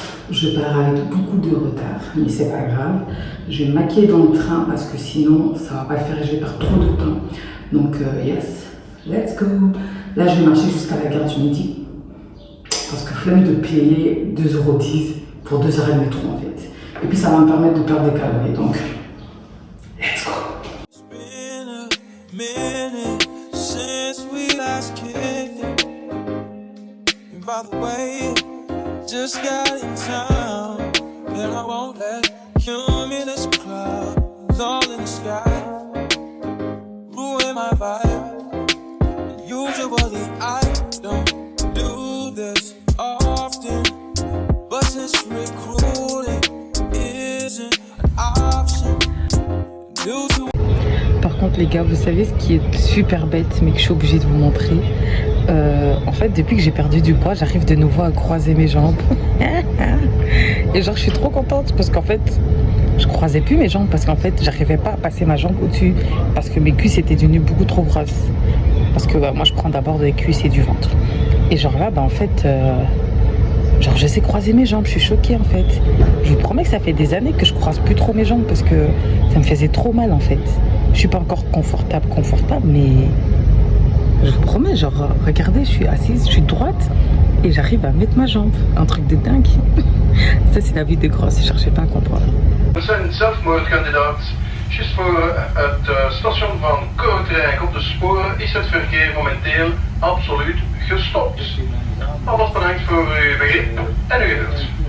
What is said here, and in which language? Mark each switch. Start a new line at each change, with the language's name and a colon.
French: Je pars avec beaucoup de retard, mais c'est pas grave. Je vais me maquiller dans le train parce que sinon ça va pas le faire et je vais perdre trop de temps. Donc yes,
English: Let's go.
French: Là, je vais marcher jusqu'à la gare du Midi. Parce que flemme de payer 2,10 € pour 2 heures de métro en fait. Et puis ça va me permettre de perdre des calories.
English: Donc, let's go. It's been a minute since we last kicked it. And by the way, just got in town. And I won't let cumulus clouds all in the sky ruin my vibe. And usually I don't do this often, but since recruiting isn't an option due to.
French: Par contre les gars, vous savez ce qui est super bête mais que je suis obligée de vous montrer. En fait, depuis que j'ai perdu du poids, j'arrive de nouveau à croiser mes jambes. Et genre, je suis trop contente parce qu'en fait, je croisais plus mes jambes parce qu'en fait, j'arrivais pas à passer ma jambe au-dessus parce que mes cuisses étaient devenues beaucoup trop grosses. Parce que moi, je prends d'abord des cuisses et du ventre. Et genre là, en fait, genre je sais croiser mes jambes. Je suis choquée en fait. Je vous promets que ça fait des années que je croise plus trop mes jambes parce que ça me faisait trop mal en fait. Je suis pas encore confortable, mais je vous promets, genre, regardez, je suis assise, je suis droite et j'arrive à mettre ma jambe. Un truc de dingue. Ça, c'est la vie des grosses, je cherchais pas à comprendre.
Dutch: We zijn zelfmoordkandidaat. Juist voor het station van Kortrijk op de sporen is het verkeer momenteel absoluut gestopt. Alvast bedankt voor uw begrip en uw geduld.